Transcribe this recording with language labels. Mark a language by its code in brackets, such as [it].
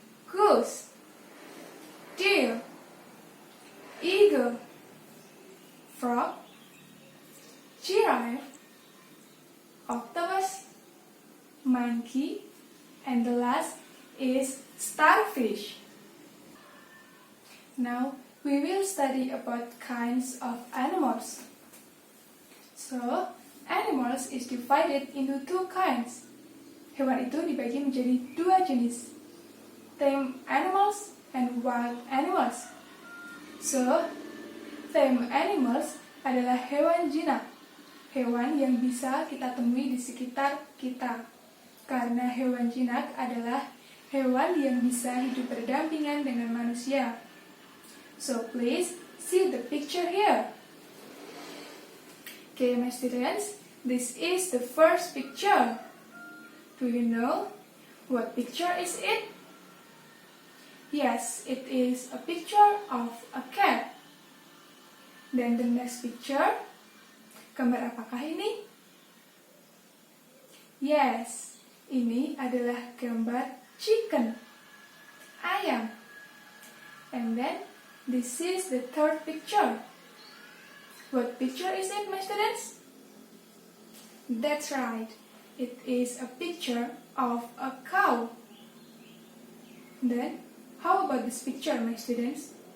[en] goose, deer, eagle, frog, giraffe, octopus, monkey, and the last is starfish. Now we will study about kinds of animals. So, animals is divided into two kinds. [id] Hewan itu dibagi menjadi dua jenis, [en] tame animals and wild animals. [id] So, tame animals adalah hewan jinak, hewan yang bisa kita temui di sekitar kita. Karena hewan jinak adalah hewan yang bisa hidup berdampingan dengan manusia. [en] So, please see the picture here. Okay, my students, this is the first picture. Do you know what picture is it? Yes, it is a picture of a cat. Then the next picture, [id] gambar apakah ini? Yes, ini adalah gambar chicken, ayam. [en] And then, this is the third picture. What picture is it, my students? That's right. It is a picture of a cow. Then, how about this picture, my students?